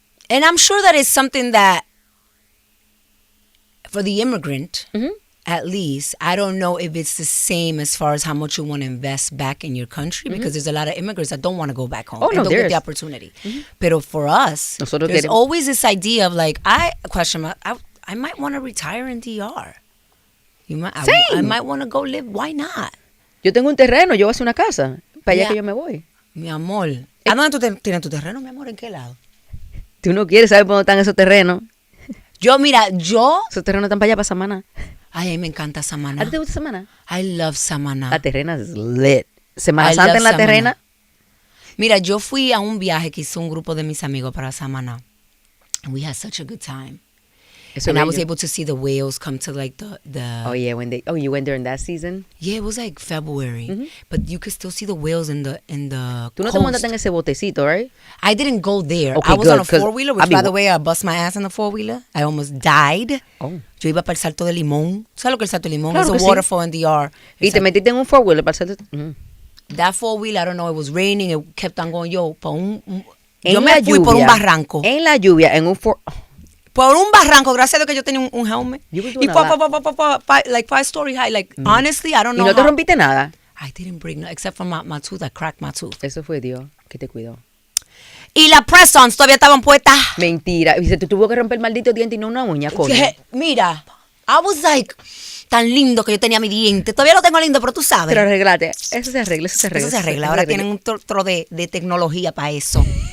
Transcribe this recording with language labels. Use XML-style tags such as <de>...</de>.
<en>And I'm sure that is something that, for the immigrant, at least, I don't know if it's the same as far as how much you want to invest back in your country, because there's a lot of immigrants that don't want to go back home and don't get the opportunity. But for us, there's always this idea of like, I might want to retire in DR. I might want to go live. Why not?</en> <es>Yo tengo un terreno, yo voy a hacer una casa. Para allá que yo me voy. Mi amor. ¿A dónde tú tienes tu terreno, mi amor? ¿En qué lado? Tú no quieres saber por dónde están esos terrenos. Esos terrenos están para allá, para Samaná. Ay, a mí me encanta Samaná. ¿A ti te gusta Samaná?</es> <en>I love Samaná.</en> <es>La terrena es lit. Semana Santa en la terrena. Mira, yo fui a un viaje que hizo un grupo de mis amigos para Samaná.</es> <en>And we had such a good time. And I was able to see the whales come to like the Oh yeah, you went during that season? Yeah, it was like February. But you could still see the whales in the</en> <es>Tú no te montaste en ese botecito, right?</es> <en>I didn't go there. Okay, I was good, on a 4-wheeler, which by the way, I bust my ass on the 4-wheeler. I almost died. Oh.</en> <es>Yo iba para el Salto de Limón. ¿Sabes lo que es el Salto de Limón? Claro</es> <en>It's a waterfall in DR.</en> <es>Y te metiste en un 4-wheeler para el salto.</es> <en>That 4-wheeler, I don't know, it was raining. It kept on going.</en> <es>Yo me fui por un barranco. En la lluvia, en un Por un barranco, gracias a Dios que yo tenía un helmet. Y</es> <en>like 5-story high. Like, honestly, I don't know.</en> <es>¿Y no te rompiste nada?</es> <en>I didn't break no, except for my tooth. I cracked my tooth.</en> <es>Eso fue Dios que te cuidó. Y las press-ons todavía estaban puestas. Mentira. Y se te tuvo que romper el maldito diente y no una uña, coño. Mira,</es> <en>I was like,</en> <es>tan lindo que yo tenía mi diente. Todavía lo tengo lindo, pero tú sabes. Pero arreglate. Eso se arregla. Eso se arregla. Ahora tienen un tro de tecnología para eso.</es>